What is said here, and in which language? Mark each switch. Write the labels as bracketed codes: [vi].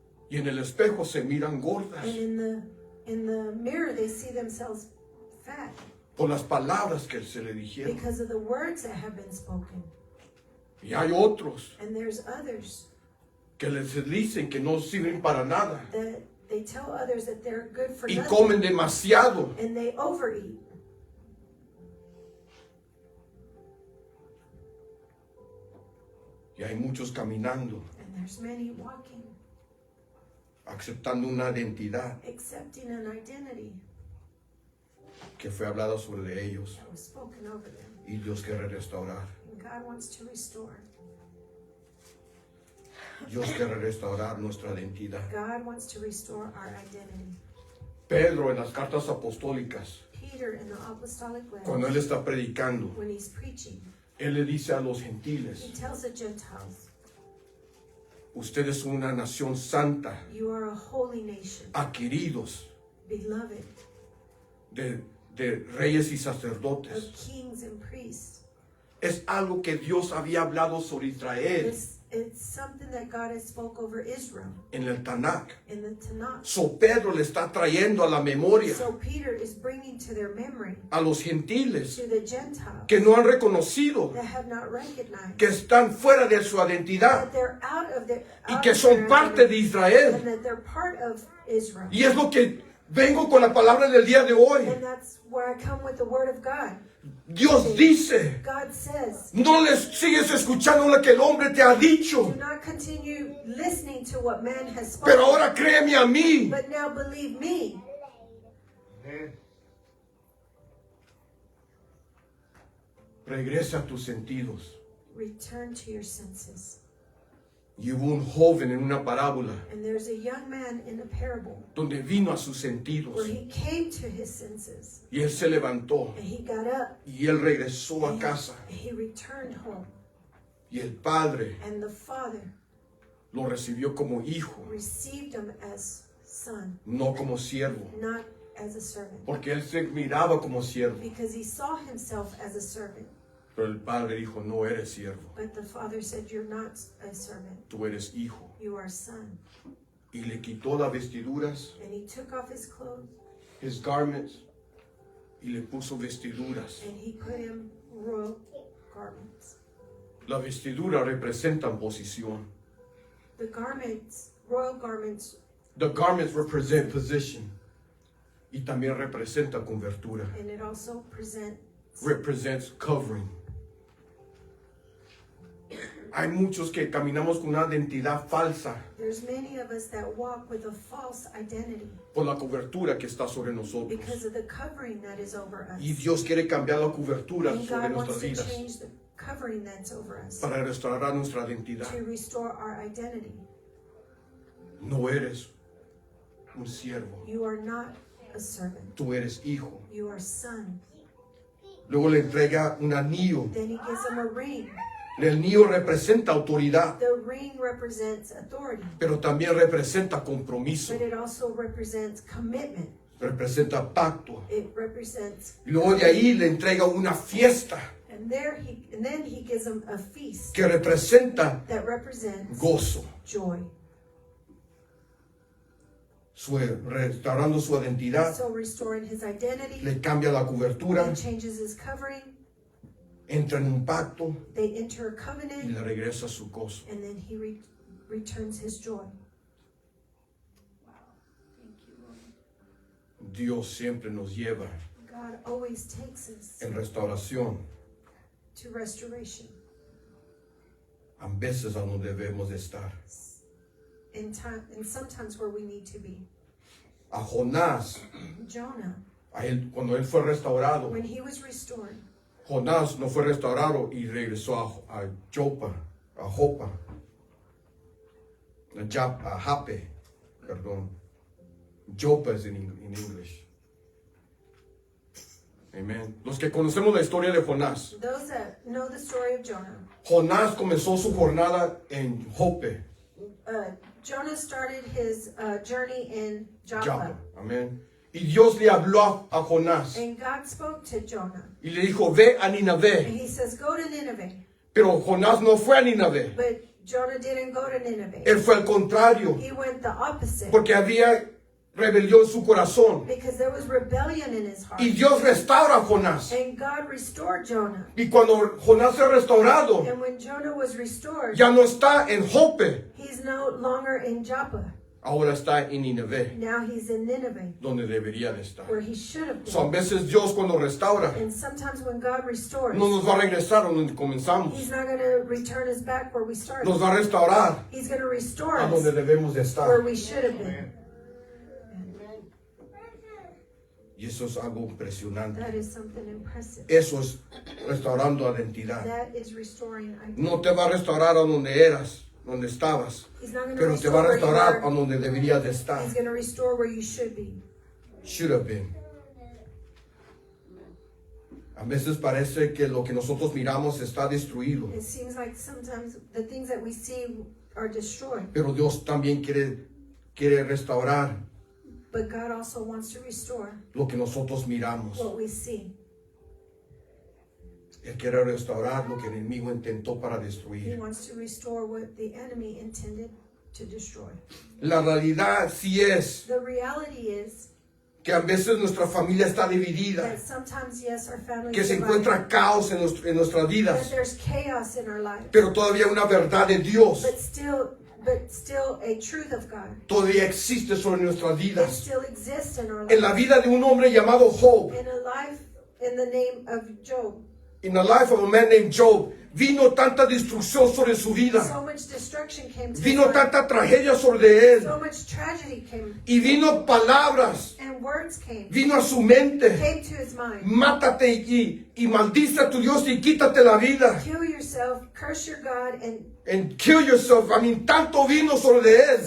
[es] Y en el espejo se miran gordas [en] And in the mirror they see themselves fat [es] por las palabras que se le dijeron. [en] because of the words that have been spoken. [es] Y hay otros [en] And there's others [es] que les dicen que no sirven para nada. [en] that they tell others that they're good for [es] Y [en] nothing. [es] comen demasiado. [en] And they overeat. [es] Y hay muchos caminando, [en] And there's many walking, [es] aceptando una identidad [en] accepting an identity [es] que fue hablada sobre ellos. [en] that was spoken over them. [es] Y Dios quiere restaurar. [en] And God wants to restore. [es] Dios quiere restaurar nuestra identidad. [en] God wants to restore our identity. [es] Pedro en las cartas apostólicas, [en] Peter in the apostolic [es] cuando él [en] letters, [es] está predicando, [en] when he's preaching, [es] él le dice a los [en] he [es] gentiles, [en] tells the Gentiles, [es] ustedes son una nación santa, [en] you are a holy nation, [es] adquiridos [en] beloved [es] de reyes y [en] of [es] sacerdotes. [en] kings and priests. [es] Es algo que Dios había hablado sobre Israel [en] It's something that God has spoke over Israel [es] en el Tanakh. [en] in the Tanakh. [es] So Pedro le está trayendo a la memoria [en] So Peter is bringing to their memory, [es] a los gentiles [en] to the Gentiles [es] que no han reconocido [en] that have not recognized [es] que están fuera de su identidad [en] that they're out of their [es] y [en] out [es] que [en] of [es] son [en] their [es] parte de [en] identity, [es] Israel. [en] and that they're part of Israel. [es] Y es lo que vengo con la palabra del día de hoy. [en] And that's where I come with the word of God. [es] Dios dice, [en] God says, [es] no les sigues escuchando lo que el hombre te ha [en] do [es] dicho, [en] not continue listening to what man has spoken, [es] pero ahora créeme a mí. [en] but now believe me. [es] Regresa a tus sentidos. [en] Return to your senses. [es] Y hubo un joven en una parábola [en] And there's a young man in a parable [es] donde vino a sus sentidos [en] where he came to his senses [es] y él se levantó [en] and he got up [es] y él regresó a [en] and [es] casa [en] he returned home. [es] y el padre [en] And the father [es] lo recibió como hijo, [en] received him as son, [es] no como siervo. [en] not as a servant. [es] Porque él se miraba como siervo. [en] Because he saw himself as a servant. [es] Pero el padre dijo, no eres siervo, [en] But the father said, you're not a servant. [es] tú eres hijo. [en] You are a son. [es] Y le quitó las vestiduras, [en] And he took off his clothes his garments, [es] y le puso vestiduras. [en] and he put him royal garments. [es] Las vestiduras representan posición. [en] The garments, royal garments, The garments represent position. [es] Y también representa cobertura. [en] and it also Represents covering. [es] Hay muchos que caminamos con una identidad falsa [en] there's many of us that walk with a false identity [es] por la cobertura que está sobre nosotros. [en] because of the covering that is over us. [es] Y Dios quiere cambiar la cobertura [en] And [es] sobre [en] God wants [es] nuestras [en] to [es] vidas [en] change the covering that's over us [es] para restaurar nuestra identidad. [en] to restore our identity. [es] No eres un siervo, [en] You are not a servant. [es] tú eres hijo. [en] You are son. [es] Luego le entrega un anillo. [en] Then he gives him a ring. [es] El anillo representa autoridad, [en] The ring represents authority, [es] pero también representa compromiso, [en] but it also represents commitment. [es] representa pacto. [en] It represents, [es] Y luego de ahí le entrega una fiesta [en] and then he gives him a feast [es] que representa [en] that represents [es] gozo, [en] joy. [es] restaurando su identidad, [en] So restoring his identity, [es] le cambia la cobertura, [en] he changes his covering, [es] entra en un pacto [en] they enter a [es] y [en] covenant, [es] le regresa su gozo. [en] and then he returns his joy. Wow. Thank you, Lord. [es] Dios siempre nos lleva [en] God always takes us [es] en restauración, [en] to restoration [es] a veces a donde debemos de estar. [en] in time, and sometimes where we need to be. [es] A Jonás, [en] Jonah, [es] cuando él fue restaurado, [en] when he was restored, [es] Jonás no fue restaurado y regresó a Jopa, a Jopa, a Jape, perdón. Jopa es en English. Amen. Los que conocemos la historia de Jonás. [en] those that know the story of Jonah, [es] Jonás comenzó su jornada en Jope, [en] Jonah started his journey in Joppa, [es] Joppa. Amén. Y Dios le habló a Jonás [en] and God spoke to Jonah, [es] y le dijo, ve a [en] and [es] Ninavé. [en] he says, go to Nineveh. [es] Pero Jonás no fue a Ninavé. [en] But Jonah didn't go to Nineveh. [es] Él fue al contrario, [en] He went the opposite, [es] porque había rebelión en su corazón. [en] because there was rebellion in his heart. [es] Y Dios restaura a Jonás. [en] And God restored Jonah. [es] Y cuando Jonás fue restaurado, [en] And when Jonah was restored, [es] ya no está en Jope, [en] he's no longer in Joppa. [es] ahora está en Ninavé, [en] Now he's in Nineveh, [es] donde debería de estar. [en] where he should have [es] So, a [en] been. [es] veces Dios cuando restaura, [en] And sometimes when God restores, [es] no nos va a regresar a donde comenzamos. [en] he's not going to return us back where we started. [es] Nos va a restaurar [en] He's going to restore [es] a [en] us [es] donde debemos de [en] where [es] estar. [en] we should have been. [es] Y eso es algo impresionante. [en] That is something impressive. [es] Eso es restaurando identidad. [en] That is restoring identity. [es] No te va a restaurar a donde eras, donde estabas, [en] He's not going to [es] pero te va a [en] where you [es] restaurar a [en] were. [es] donde deberías de estar. [en] He's going to restore where you should be. Should have been. [es] A veces parece que lo que nosotros miramos está destruido, [en] It seems like sometimes the things that we see are destroyed, [es] pero Dios también quiere restaurar [en] but God also wants to restore [es] lo que nosotros miramos. [en] what we see. [es] Él quiere restaurar lo que el enemigo intentó para [en] He [es] destruir. [en] wants to restore what the enemy intended to destroy. [es] La realidad sí es [en] The reality is [es] que a veces nuestra familia está dividida, [en] that sometimes, yes, our family [es] que se [en] is [es] encuentra caos en nuestras [en] that [es] vidas, [en] there's chaos in our life, [es] pero todavía una verdad de Dios [en] but still a truth of God. [es] todavía existe sobre nuestras [en] It [es] vidas. [en] still exists in our [es] En la [en] life. [es] vida de un hombre llamado Job, [en] In a life in the name of Job, in the life of a man named Job, [es] vino tanta destrucción sobre su vida, [en] so much destruction came to [es] vino [en] his life. [es] tanta tragedia sobre él, [en] So much tragedy came, [es] y vino palabras, [en] and words came [es] vino a su mente, [en] to his mind. [es] mátate y maldice a tu Dios y quítate la vida, [en] Kill yourself, curse your God, and kill yourself. I mean, [es] tanto vino sobre él,